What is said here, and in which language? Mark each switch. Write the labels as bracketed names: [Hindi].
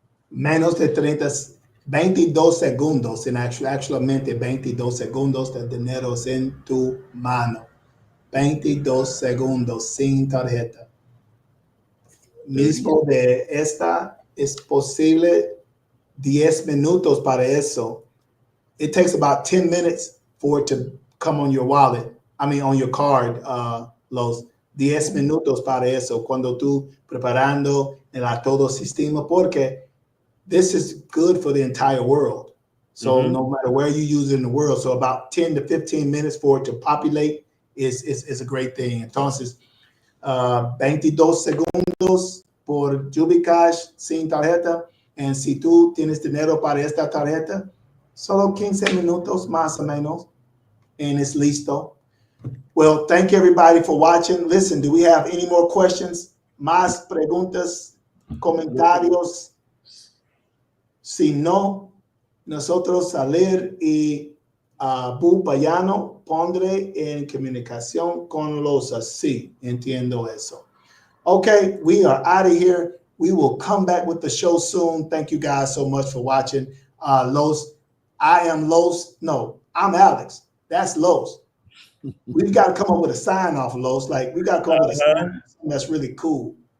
[Spanish] Menos de 22 segundos, actualmente 22 segundos de dinero en tu mano. 22 segundos sin tarjeta. Mismo de esta, es posible 10 minutos para eso. [English] It takes about 10 minutes for it to come on your wallet. I mean, on your card, [Spanish] los 10 minutos para eso. Cuando tú preparando el todo sistema, porque [English] this is good for the entire world. So no matter where you use it in the world, so about 10 to 15 minutes for it to populate is a great thing. [Spanish] Entonces, 22 segundos por Jubie Cash sin tarjeta. [English] And [Spanish] si tú tienes dinero para esta tarjeta, solo 15 minutos más o menos, [English] and it's [Spanish] listo. [English] Well, thank you everybody for watching. Listen, do we have any more questions? [Spanish] Más preguntas, comentarios? Si no, nosotros salir y Bu Payano pondré en comunicación con los así. Entiendo eso. [English] Okay, we are out of here. We will come back with the show soon. Thank you guys so much for watching. Los, I am Los. No, I'm Alex. That's Los. We've got to come up with a sign off, Los. Like, we got to come up with a sign that's really cool.